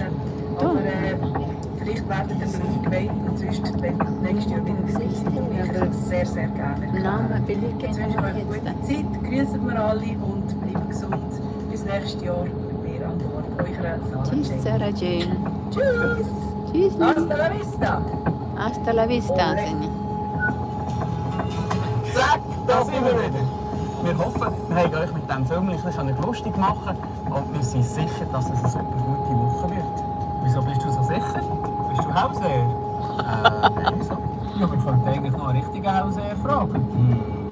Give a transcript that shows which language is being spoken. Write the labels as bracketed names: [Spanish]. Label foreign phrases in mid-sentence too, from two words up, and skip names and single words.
[German] Aber vielleicht werden wir eingeweiht und sonst nächstes Jahr wieder dabei sein. Ich sehr, sehr gerne. Namen will ich Jetzt wünsche ich euch eine gute Zeit, grüßen wir alle und bleiben gesund. Bis nächstes Jahr mit mir an Bord. Eure Sarah Tschüss, Jane. Sarah Jane. Tschüss! Tschüss. [Spanish] Hasta la vista! Hasta la vista, Seni. [German] Zack, da sind wir wieder. Wir hoffen, wir haben euch mit diesem Film ein bisschen lustig machen und wir sind sicher, dass es eine super gute Woche wird. Wieso bist du so sicher? Bist du Hauseher? Wieso? Ja, wir könnten eigentlich noch einen richtigen Hauseher fragen.